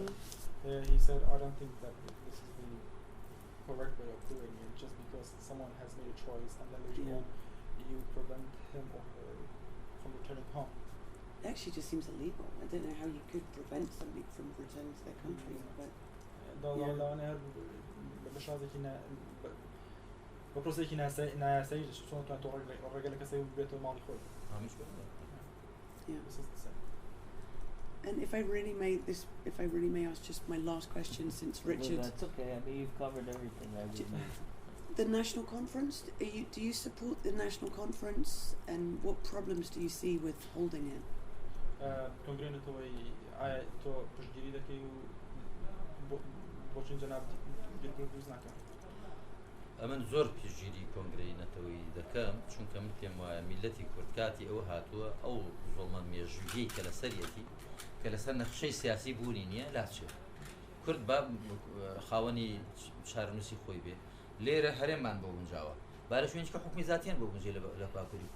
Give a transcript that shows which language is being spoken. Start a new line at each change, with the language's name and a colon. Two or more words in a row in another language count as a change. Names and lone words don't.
English: He said, I don't think that this is the correct way of doing it, just because someone has made a choice and then later on you prevent him or her from returning home. It actually just seems illegal. I don't know how you could prevent somebody from returning to their country, but
Central Kurdish: بپرسێکی ناسایی چۆن تۆ ڕێگەلەکە سەی بێتەوە ماڵی خۆی.
English: This is the same. And if I really may ask just my last question, since Richard, That's okay. I mean, you've covered everything I would need. the national conference, do you support the national conference, and what problems do you see with holding it?
Central Kurdish: کۆنگرێنێتەوەی ئایا تۆ پشتگیری دەکەی و بۆچین جەناب دروست ناکەن؟ ئەمن زۆر پێشگیری کۆنگرەی نەتەوەی دەکەم چونکە من پێم وایە میلەتی کورد کاتی ئەوە هاتووە ئەو زۆڵمە مێژوویەی کە لەسەرەتی کە لەسەر نەخشەی سیاسی بوونی نییە لاچێت کورد با خاوەنی شارنووسی خۆی بێ لێرە هەرێمان بۆ گونجاوە با لە شوێنێککە حکومی زاتیان بۆ گونجێ لە باکووری